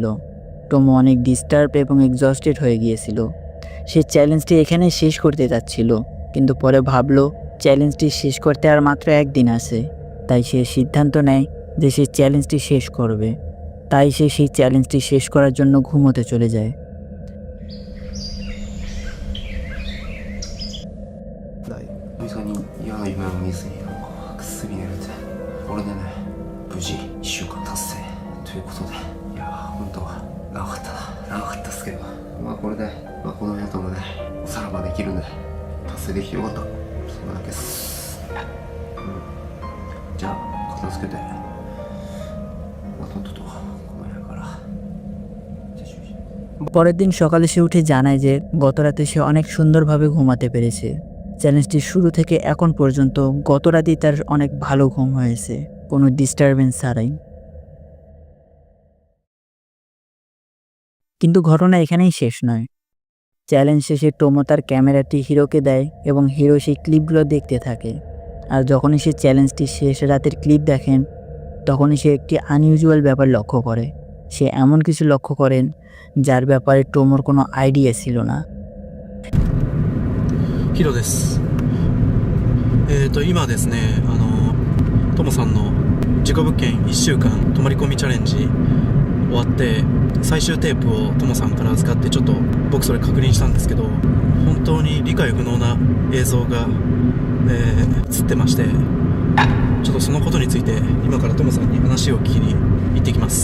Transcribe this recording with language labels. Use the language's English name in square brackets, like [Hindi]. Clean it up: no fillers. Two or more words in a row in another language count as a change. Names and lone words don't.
[Bangla] টোমো অনেক ডিস্টার্ব এবং এক্সস্টেড হয়ে গিয়েছিল। সে চ্যালেঞ্জটি এখানে শেষ করতে যাচ্ছিল, কিন্তু পরে ভাবলো চ্যালেঞ্জটি শেষ করতে আর মাত্র একদিন আছে। তাই সে সিদ্ধান্ত নেয় যে সে চ্যালেঞ্জটি শেষ করবে। তাই সে সেই চ্যালেঞ্জটি শেষ করার জন্য ঘুমোতে চলে যায়। [Japanese] 久々に嫌な夢を見ずにぐっすり寝れて、これでね、無事1週間達成ということで、いやー本当は長かったな、長かったっすけど、まあこれで、この部屋ともねおさらばできるんで達成できてよかった、それだけです。じゃあ片付けて、とっととこの部屋から撤収し。 [Bangla] পরের দিন সকালে সে উঠে জানায় যে গত রাতে সে অনেক সুন্দরভাবে ঘুমাতে পেরেছে। চ্যালেঞ্জটির শুরু থেকে এখন পর্যন্ত গত রাতেই তার অনেক ভালো ঘুম হয়েছে, কোনো ডিস্টারবেন্স ছাড়াই। কিন্তু ঘটনা এখানেই শেষ নয়। চ্যালেঞ্জ শেষে টোমো তার ক্যামেরাটি হিরোকে দেয় এবং হিরো সেই ক্লিপগুলো দেখতে থাকে। আর যখনই সে চ্যালেঞ্জটি শেষ রাতের ক্লিপ দেখেন, তখনই সে একটি আনইউজুয়াল ব্যাপার লক্ষ্য করে। সে এমন কিছু লক্ষ্য করেন যার ব্যাপারে টোমোর কোনো আইডিয়া ছিল না। [Japanese] ヒロです。今ですね、トモさんの事故物件1週間泊まり込みチャレンジ終わって最終テープをトモさんから預かってちょっと僕それ確認したんですけど、本当に理解不能な映像が、映ってまして、ちょっとそのことについて今からトモさんに話を聞きに行ってきます。